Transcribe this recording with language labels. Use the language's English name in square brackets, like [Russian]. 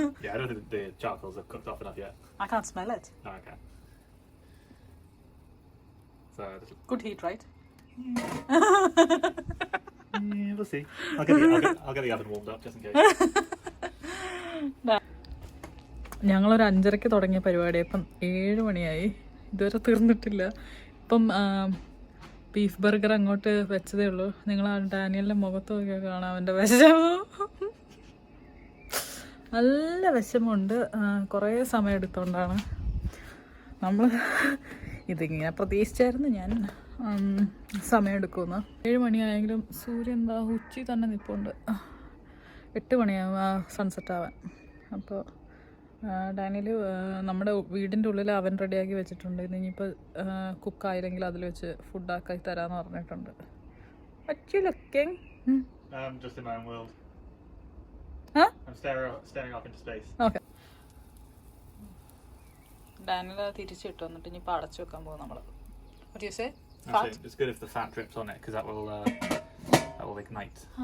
[English] Yeah, I don't think the charcoals have cooked off enough yet. I can't smell it. No, I can. So, Good heat, right? yeah, we'll see. I'll get the oven warmed up just in case. [Malayalam] ഞങ്ങളൊരു 5:30 തുടങ്ങിയ പരിപാടി ഇപ്പം 7 മണിയായി, ഇതുവരെ തീർന്നിട്ടില്ല. ഇപ്പം beef burger അങ്ങോട്ട് വെച്ചതേ ഉള്ളൂ. നിങ്ങൾ ആ ഡാനിയലിൻ്റെ മുഖത്തൊക്കെ കാണാം അവൻ്റെ വിഷമം. നല്ല വിഷമമുണ്ട്. കുറേ സമയം എടുത്തുകൊണ്ടാണ് നമ്മൾ ഇതിങ്ങനെ പ്രതീക്ഷിച്ചായിരുന്നു ഞാൻ സമയം എടുക്കുമെന്ന്. 7 മണിയായെങ്കിലും സൂര്യൻ എന്താ ഉച്ചി തന്നെ നിൽപ്പുണ്ട്. 8 മണിയാവും സൺസെറ്റ് ആവാൻ. അപ്പോൾ ഡാനിയൽ നമ്മുടെ വീടിൻ്റെ ഉള്ളിൽ അവൻ റെഡിയാക്കി വെച്ചിട്ടുണ്ട്. ഇനിയിപ്പോൾ കുക്കായില്ലെങ്കിൽ അതിൽ വെച്ച് ഫുഡാക്കി തരാമെന്ന് പറഞ്ഞിട്ടുണ്ട്. [English] Looking Just in my own world. Huh? I'm staring off into space. Okay. [Malayalam] Daniel തിരിച്ചിട്ട് വന്നിട്ട് ഇനിയിപ്പോൾ അടച്ചു വെക്കാൻ പോകും നമ്മൾ. [English] What do you say? Actually, it's good if the fat drips on it because that will ignite.